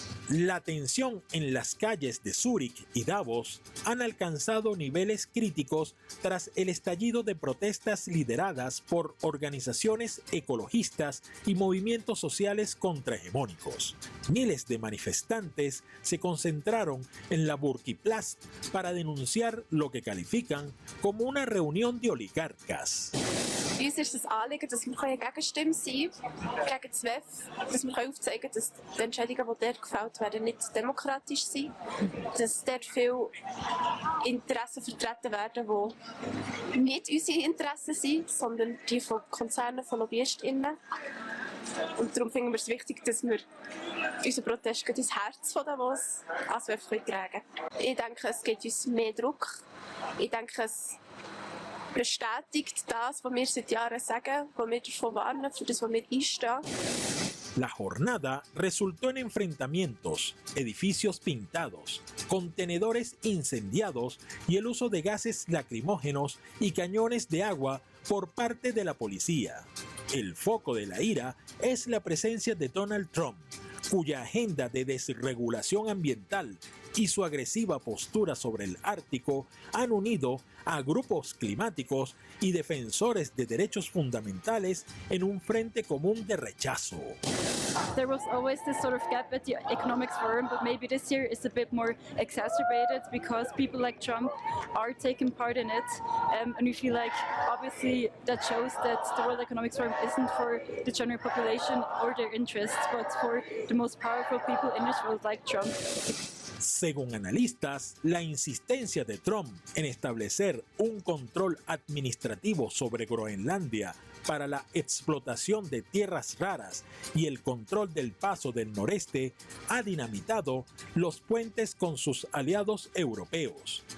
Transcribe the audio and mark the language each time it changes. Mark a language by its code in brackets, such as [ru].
[es] La tensión en las calles de Zúrich y Davos han alcanzado niveles críticos tras el estallido de protestas lideradas por organizaciones ecologistas y movimientos sociales contrahegemónicos. Miles de manifestantes se concentraron en la Burgplatz para denunciar lo que califican como una reunión de oligarcas. [de] Uns ist das Anliegen, dass wir eine Gegenstimme sein gegen das WEF, dass wir aufzeigen können, dass die Entscheidungen, die dort gefällt werden, nicht demokratisch sind, dass dort viele Interessen vertreten werden, die nicht unsere Interessen sind, sondern die von Konzernen, von LobbyistInnen. Und darum finden wir es wichtig, dass wir unseren Protest ins Herz von Davos als WEF tragen können. Ich denke, es gibt uns mehr Druck. Ich denke, es bestätigt das, was wir seit Jahren sagen, was wir davon warnen, für das, was wir einstehen. [es] La jornada resultó en enfrentamientos, edificios pintados, contenedores incendiados y el uso de gases lacrimógenos y cañones de agua por parte de la policía. El foco de la ira es la presencia de Donald Trump, cuya agenda de desregulación ambiental y su agresiva postura sobre el Ártico han unido a grupos climáticos y defensores de derechos fundamentales en un frente común de rechazo. [en] There was always this sort of gap at the Economics Forum, but maybe this year is a bit more exacerbated because people like Trump are taking part in it, and we feel like obviously that shows that the World Economics Forum isn't for the general population or their interests, but for the most powerful people in this world like Trump. [es] Según analistas, la insistencia de Trump en establecer un control administrativo sobre Groenlandia para la explotación de tierras raras y el control del paso del noreste ha dinamitado los puentes con sus aliados europeos.